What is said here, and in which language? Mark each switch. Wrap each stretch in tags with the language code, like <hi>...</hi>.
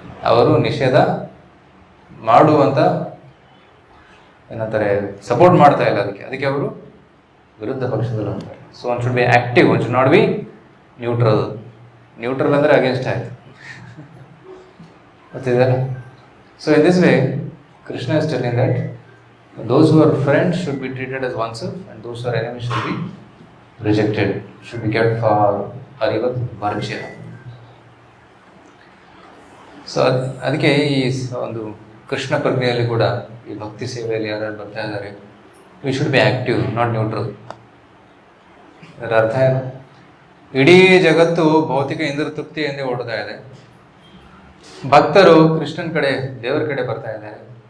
<kn>ಅವರು ನಿಷೇಧ ಮಾಡುವಂತ ಏನಂತಾರೆ, ಸಪೋರ್ಟ್ ಮಾಡ್ತಾ ಇಲ್ಲ ಅದಕ್ಕೆ ಅವರು ವಿರುದ್ಧ ಪಕ್ಷದಲ್ಲಿ ಅಂತಾರೆ.</kn> <en>So one should be active, one should not be neutral.</en> <kn>Neutral ಅಂದರೆ ಅಗೇನ್ಸ್ಟ್ ಆಯಿತು, ಗೊತ್ತಿದೆಯಲ್ಲ.</kn> <en>So in this way Krishna is telling that those who are friends should be treated as oneself, and those who are enemies should be rejected, should be kept for arivat varjya.</en> <kn>So ಅದಕ್ಕೆ ಈ ಒಂದು ಕೃಷ್ಣ ಪ್ರಜ್ಞೆಯಲ್ಲಿ ಕೂಡ, ಈ ಭಕ್ತಿ ಸೇವೆಯಲ್ಲಿ ಯಾರು ಬರ್ತಾ ಇದ್ದಾರೆ,</kn> <en>We should be active, not neutral.</en> <kn>ಅದರ ಅರ್ಥ ಏನು? ಇಡೀ ಜಗತ್ತು ಭೌತಿಕ ಇಂದ್ರ ತೃಪ್ತಿಯಿಂದ ಓಡ್ತಾ ಇದೆ, ಭಕ್ತರು ಕೃಷ್ಣನ ಕಡೆ, ದೇವರ ಕಡೆ ಬರ್ತಾ ಇದ್ದಾರೆ.</kn>